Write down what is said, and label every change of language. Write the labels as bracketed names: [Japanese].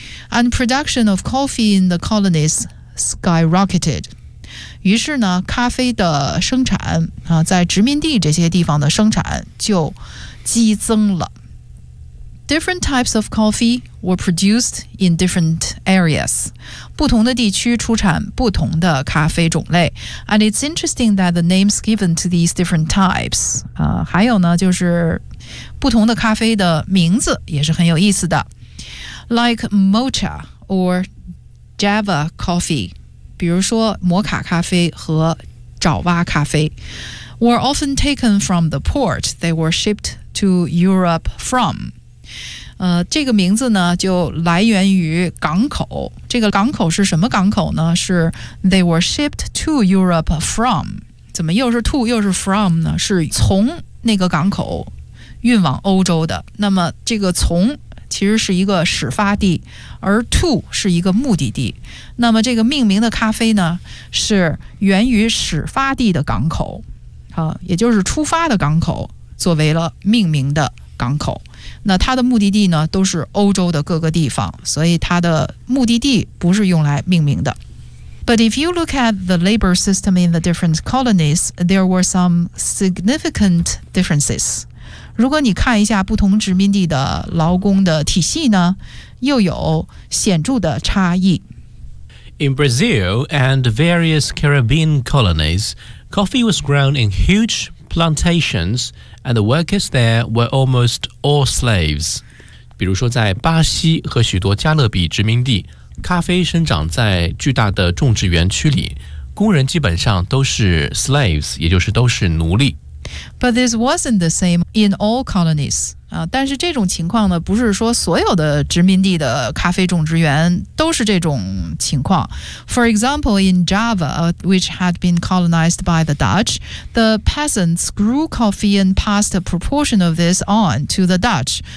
[English] And production of coffee in the colonies skyrocketed. [Chinese] 于是呢，咖啡的生产啊，在殖民地这些地方的生产就激增了。 [English] Different types of coffee were produced in different areas. [Chinese] 不同的地区出产不同的咖啡种类。 [English] And it's interesting that the names given to these different types. [Chinese] 还有呢，就是不同的咖啡的名字也是很有意思的。 [English] Like mocha or java coffee, [Chinese] 比如说摩卡咖啡和爪哇咖啡 [English] were often taken from the port they were shipped to Europe from. [Chinese] 这个名字呢就来源于港口。这个港口是什么港口呢？ [English] 是 they were shipped to Europe from. [Chinese] 怎么又是 to 又是 from 呢？是从那个港口运往欧洲的。那么这个从其实是一个始发地，而 to 是一个目的地。那么这个命名的咖啡呢是源于始发地的港口，也就是出发的港口作为了命名的港口。那它的目的地呢都是欧洲的各个地方，所以它的目的地不是用来命名的。 [English] But if you look at the labor system in the different colonies, there were some significant differences. [Chinese] 如果你看一下不同殖民地的劳工的体系呢，又有显著的差异。 [English] In Brazil and various Caribbean colonies, coffee was grown in huge plantations,And the workers there were almost all slaves. [Chinese] 比如说在巴西和许多加勒比殖民地，咖啡生长在巨大的种植园区里，工人基本上都是 slaves, 也就是都是奴隶。 [English] But this wasn't the same in all colonies. [Chinese] 但是这种情况呢，不是说所有的殖民地的咖啡种植园都是这种情况。 [English] For example, in Java, which had been colonized by the Dutch, the peasants grew coffee and passed a proportion of this on to the Dutch.